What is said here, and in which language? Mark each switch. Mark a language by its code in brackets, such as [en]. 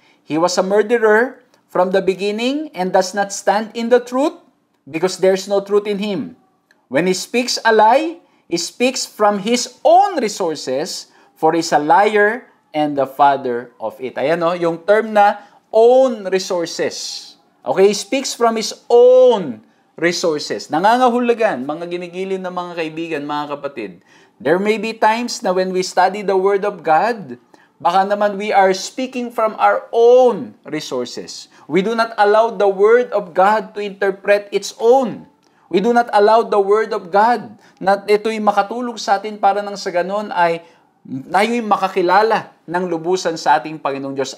[en] He was a murderer from the beginning and does not stand in the truth because there's no truth in him. When he speaks a lie, he speaks from his own resources, for he's a liar and the father of it. [tl] Ayan yung term na [en] own resources. Okay, he speaks from his own resources. [tl] Nangangahulugan, mga ginigilin ng mga kaibigan, mga kapatid. [en] There may be times na when we study the Word of God, [tl] baka naman [en] we are speaking from our own resources. We do not allow the Word of God to interpret its own. We do not allow the Word of God [tl] na ito'y makatulong sa atin para nang sa ganon ay tayo'y makakilala ng lubusan sa ating Panginoong Diyos.